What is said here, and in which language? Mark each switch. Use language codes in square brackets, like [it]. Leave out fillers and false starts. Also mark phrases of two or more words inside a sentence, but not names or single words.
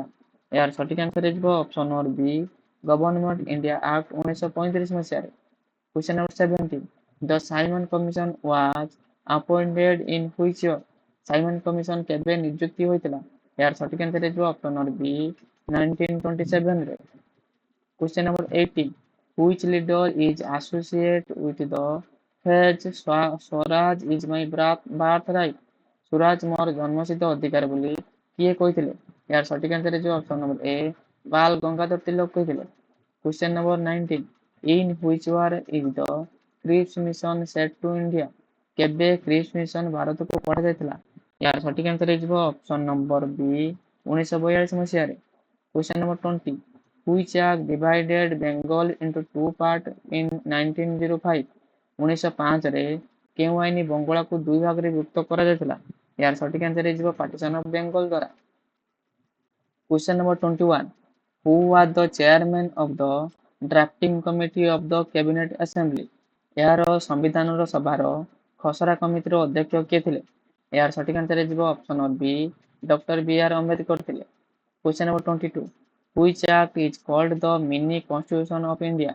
[or] ଏହାର ସଠିକ୍ ଆନ୍ସର ହେଇଯିବ [en] option number B, [or] ଗଭର୍ଣ୍ଣମେଣ୍ଟ ଇଣ୍ଡିଆ ଆକ୍ଟ 1935 ମସିହାରେ। [en] Question number 17, the Simon Commission was appointed in which year? [or] ସାଇମନ କମିଶନ କେବେ ନିଯୁକ୍ତି ହୋଇଥିଲା? ଏହାର ସଠିକ୍ ଆନ୍ସର ହେଇଯିବ [en] option number B, [or] 1927ରେ। [en] Question number 18, which leader is associated with the phrase ସ୍ୱରାଜ is my birthright? [or] ସ୍ୱରାଜ ମୋର ଜନ୍ମସିଦ୍ଧ ଅଧିକାର ବୋଲି କିଏ କହିଥିଲେ? ଏହାର ସଠିକ୍ ଆନ୍ସର ହେଇଯିବ [en] option number A, [or] ବାଲ ଗଙ୍ଗାଧର ତିଲକ କହିଥିଲେ। [en] Question number 19, in which war is the Cripps Mission set to India? [or] କେବେ କ୍ରିପ୍ସ ମିଶନ ଭାରତକୁ ପଠାଯାଇଥିଲା? ଏହାର ସଠିକ୍ ଆନ୍ସର ହେଇଯିବ [en] option number B, [or] 1942 ମସିହାରେ। [en] Question number 20, which act divided Bengal into two parts in 1905? [or] 1905ରେ କେଉଁ ଆଇନ ବଙ୍ଗଳାକୁ ଦୁଇ ଭାଗରେ ବିଭକ୍ତ କରାଯାଇଥିଲା? ଏହାର ସଠିକ୍ ଆନ୍ସର ହେଇଯିବ ପାର୍ଟିସନ ଅଫ ବେଙ୍ଗଲ ଦ୍ୱାରା। କ୍ୱେଶ୍ଚନ ନମ୍ବର 21, [en] who was the chairman of the drafting committee of the cabinet assembly. [or] ଏହାର ସମ୍ବିଧାନର ସଭାର ଖସଡ଼ା କମିଟିର ଅଧ୍ୟକ୍ଷ କିଏ ଥିଲେ? ଏହାର ସଠିକ୍ ଆନ୍ସର ଯିବ [en] option B [or] ଡକ୍ଟର B.R. ଆମ୍ବେଦକର ଥିଲେ। [en] Question number 22 which act is called the mini constitution of India?